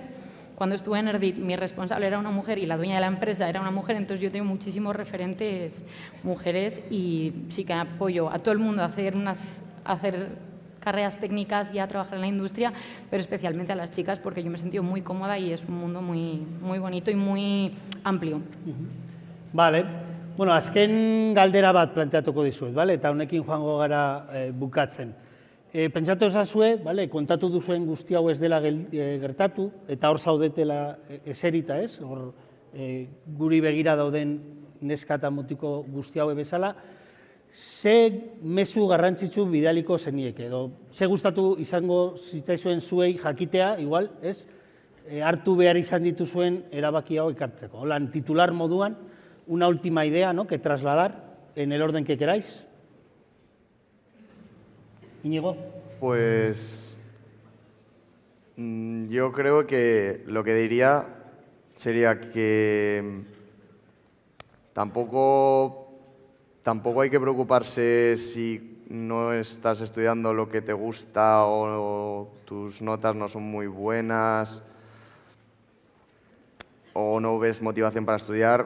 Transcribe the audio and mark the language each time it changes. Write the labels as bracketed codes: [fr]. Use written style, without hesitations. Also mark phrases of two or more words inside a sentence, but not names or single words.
[es] Cuando estuve en Erdit, mi responsable era una mujer y la dueña de la empresa era una mujer, entonces yo tengo muchísimos referentes mujeres y sí que apoyo a todo el mundo a hacer carreras técnicas y a trabajar en la industria, pero especialmente a las chicas porque yo me he sentido muy cómoda y es un mundo muy, muy bonito y muy amplio. Vale. [eu] Bueno, azken galdera bat planteatuko dizuet, bale? Eta honekin joango gara bukatzen. Pentsatu ezazue, kontatu duzuen guzti hau ez dela gertatu, eta hor zaudetela eserita, ez? Hor guri begira dauden neska eta mutiko guzti hau bezala, ze mezu garrantzitsu bidaliko zenieke, edo ze gustatu izango zitzaizuen zuei jakitea, igual, ez? Hartu behar izan dituzuen erabaki hau ekartzeko. Holan, titular moduan, [es] una última idea, ¿no?, que trasladar en el orden que queráis. Íñigo. Pues yo creo que lo que diría sería que tampoco hay que preocuparse si no estás estudiando lo que te gusta o tus notas no son muy buenas o no ves motivación para estudiar.